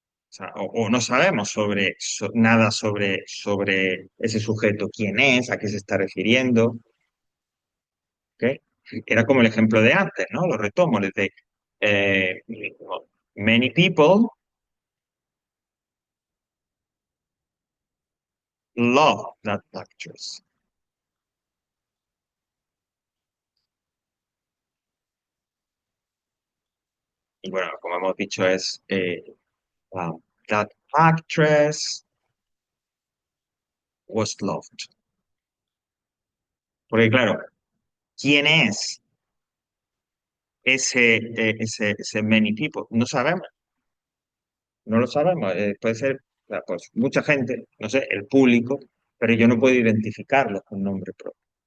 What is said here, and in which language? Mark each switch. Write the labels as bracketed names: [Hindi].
[Spanish] O sea, o no sabemos nada sobre ese sujeto, quién es, a qué se está refiriendo. ¿Ok? Era como el ejemplo de antes, ¿no? Lo retomo, desde eh, [English] many people love that actress. [Spanish] Y bueno, como hemos dicho, es [English] that actress was loved. [Spanish] Porque claro, ¿quién es ese [English] many people? [Spanish] No sabemos, no lo sabemos. Puede ser, o sea, pues, mucha gente, no sé, el público, pero yo no puedo identificarlo con nombre propio.